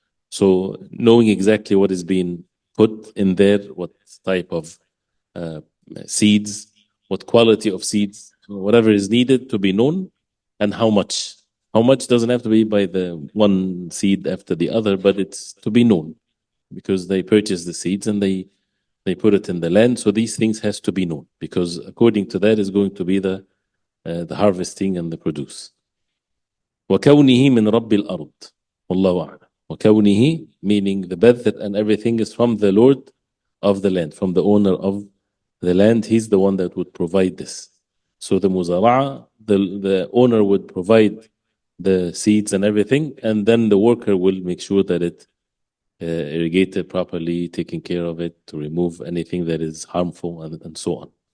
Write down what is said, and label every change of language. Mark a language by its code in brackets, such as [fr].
[en] So knowing exactly what is being put in there, what type of seeds, what quality of seeds, whatever is needed to be known, and how much. How much doesn't have to be by the one seed after the other, but it's to be known, because they purchase the seeds and they put it in the land. So these things has to be known, because according to that is going to be the harvesting and the produce. [ar] وكونه من رب الأرض والله أعلم. وكونه, [en] meaning the badr and everything is from the Lord of the land, from the owner of the land. He's the one that would provide this. So the muzara'a, the owner would provide the seeds and everything, and then the worker will make sure that it irrigated properly, taking care of it, to remove anything that is harmful, and so on.